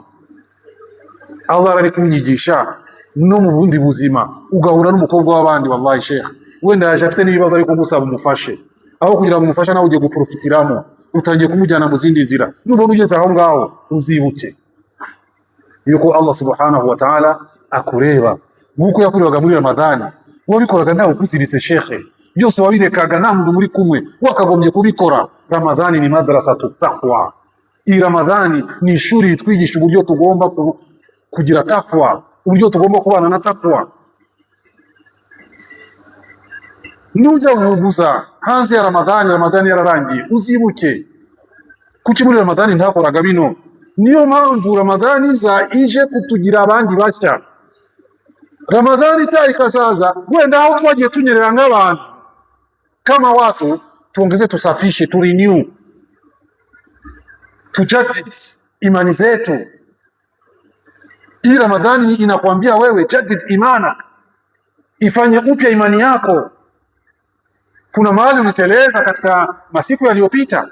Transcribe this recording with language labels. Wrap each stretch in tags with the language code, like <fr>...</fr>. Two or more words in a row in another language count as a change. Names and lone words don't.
<rw>Allah ari kunyigisha no mu bundi buzima. Ugahura n'umukobwa w'abandi, wallahi Sheikh wenda yaje afite n'ibibazo, ariko gusaba umufashe, aho kugira ngo umufasha nawe ugiye guprofitiramo, utangiye kumujyana mu zindi nzira. Nubona ugeze aho ngaho uzibuke yuko Allah</rw> <ar>سبحانه وتعالى</ar> <rw>akureba. Nguko yakurebaga muri Ramadhani, wabikoraga nawe ukuziritse Sheikh, byose wabirekaga nta muntu muri kumwe, wakagombye kubikora.</rw> <sw>Ramadhani ni</sw> <ar>مدرسة التقوى.</ar> <rw>Iyi Ramadhani ni ishuri ritwigisha uburyo tugomba kugira takwa, uburyo tugomba kubana na takwa. Nujya guhuguza hanze ya Ramadhani yararangiye uzibuke kuki muri Ramadhani ntakoraga bino. Niyo mpamvu Ramadhani za ije kutugira abandi bashya. Ramadhani ikazaza wenda aho twagiye tunyerera nk'abantu</rw> <sw>kama watu, tuongeze, tusafishe, turenew, tujadid imani zetu. Hii Ramadhani inakwambia wewe</sw> <ar>جدد إيمانك,</ar> <sw>ifanye upya imani yako. Kuna mahali uliteleza katika masiku yaliyopita.</sw>